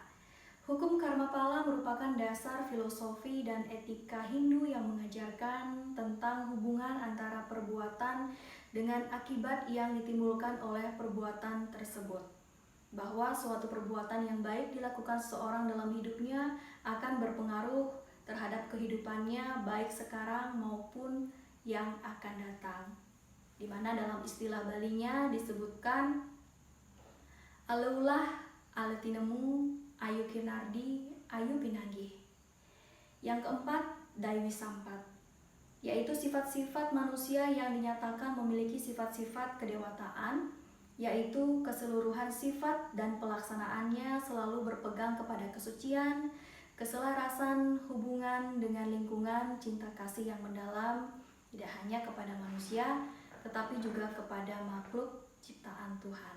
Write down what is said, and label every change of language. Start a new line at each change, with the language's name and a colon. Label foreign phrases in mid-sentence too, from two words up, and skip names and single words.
Indonesian: Hukum karma pala merupakan dasar filosofi dan etika Hindu yang mengajarkan tentang hubungan antara perbuatan dengan akibat yang ditimbulkan oleh perbuatan tersebut. Bahwa suatu perbuatan yang baik dilakukan seseorang dalam hidupnya akan berpengaruh terhadap kehidupannya baik sekarang maupun yang akan datang. Di mana dalam istilah Balinya disebutkan
Balinese: aleulah aletinemu ayu kinardi ayu pinanggih.
Indonesian: Yang keempat, Daiwi Sampat, yaitu sifat-sifat manusia yang dinyatakan memiliki sifat-sifat kedewataan, yaitu keseluruhan sifat dan pelaksanaannya selalu berpegang kepada kesucian, keselarasan, hubungan dengan lingkungan, cinta kasih yang mendalam, tidak hanya kepada manusia, tetapi juga kepada makhluk ciptaan Tuhan.